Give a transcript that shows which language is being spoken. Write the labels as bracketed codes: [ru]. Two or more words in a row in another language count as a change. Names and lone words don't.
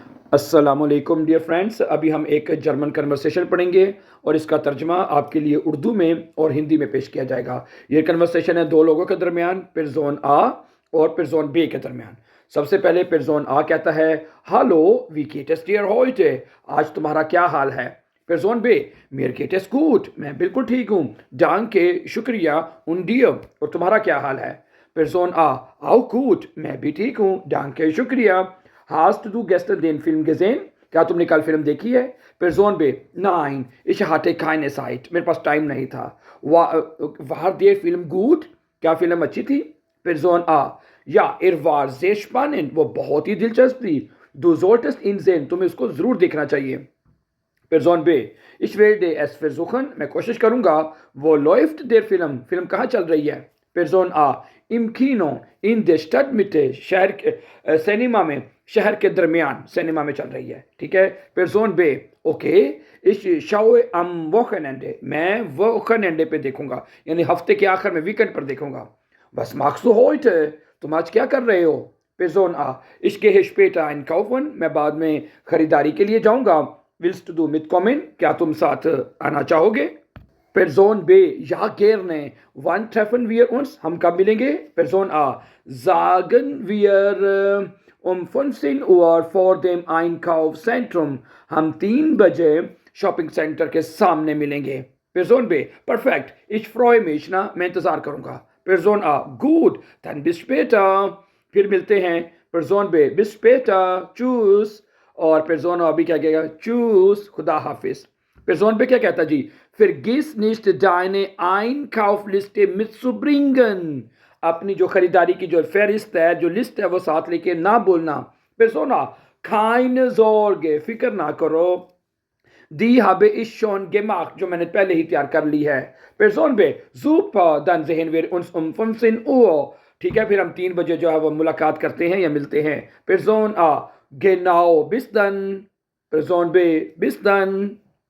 [hi] अस्सलामुअलैकुम [en] dear friends. [hi] अभी हम एक [en] German conversation [hi] पढ़ेंगे और इसका तर्जमा आपके लिए उर्दू में और हिंदी में पेश किया जाएगा। ये कन्वर्सेशन है दो लोगों के दरमियान, पिरजोन आ और पिरजोन बे के दरमियान। सबसे पहले पिरजोन आ कहता है, [de] Hallo wie geht es dir heute? [hi] आज तुम्हारा क्या हाल है? पिरजोन बे, [de] mir geht es gut, [hi] मैं बिल्कुल ठीक हूँ। [de] danke, शुक्रिया, und dir, [hi] और तुम्हारा क्या हाल है? पिरजोन आ, [de] auch gut, [hi] मैं भी ठीक हूँ, [de] danke, शुक्रिया। Hast du gestern den Film gesehen? [hi] क्या तुमने कल फिल्म देखी है? [de] Person B, nein, ich hatte keine Zeit, [hi] मेरे पास टाइम नहीं था। [de] War der Film gut? [hi] क्या फिल्म अच्छी थी? [de] Person A, ja, war sehr spannend, [hi] वो बहुत ही दिलचस्प थी। [de] Du solltest ihn sehen, [hi] तुम्हें उसको जरूर देखना चाहिए। [de] Person B, ich werde es versuchen, [hi] मैं कोशिश करूंगा। [de] Wo läuft der Film? [hi] फिल्म कहाँ चल रही है? [de] Person A, im Kino, in der Stadtmitte, [hi] शहर के सिनेमा में, शहर के दरमियान सिनेमा में चल रही है। ठीक है। Person B, ओके, [de] ich schaue am Wochenende, [hi] मैं Wochenende पे देखूंगा, यानी हफ्ते के आखिर में, वीकेंड पर देखूंगा। [de] Was machst du heute? [hi] तुम आज क्या कर रहे हो? [de] Person A, ich gehe später einkaufen, [hi] मैं बाद में खरीदारी के लिए जाऊंगा। [de] Willst du mitkommen? [hi] क्या तुम साथ आना चाहोगे? [de] Person B, ja gerne. Wann treffen wir uns? [hi] हम कब मिलेंगे? [de] Person A, sagen wir um 15 Uhr vor dem Einkaufszentrum. [hi] हम 3 बजे शॉपिंग सेंटर के सामने मिलेंगे। [de] Person B, perfekt. Ich freue mich, [hi] ना, मैं इंतजार करूंगा। [de] Person A, gut, dann bis später. [hi] फिर मिलते हैं। [de] Person B, bis später. Tschüss. [hi] और Person A भी क्या कहेगा? Tschüss, खुदा हाफिज। Person B क्या कहता जी? [de] Vergiss nicht deine Einkaufliste mitzubringen. [hi] अपनी जो खरीदारी की जो फहरिस्त है, जो लिस्ट है, वो साथ लेके ना बोलना। [de] Persona, keine Sorge, [hi] फिक्र ना करो। [de] Die habe ich schon gemacht, [hi] जो मैंने पहले ही तैयार कर ली है। [de] Person B, super, dann sehen wir uns um 15 Uhr. [hi] ठीक है, फिर हम 3 बजे जो है वो मुलाकात करते हैं या मिलते हैं। [de] Person A, genau, bis dann. Person B, bis dann.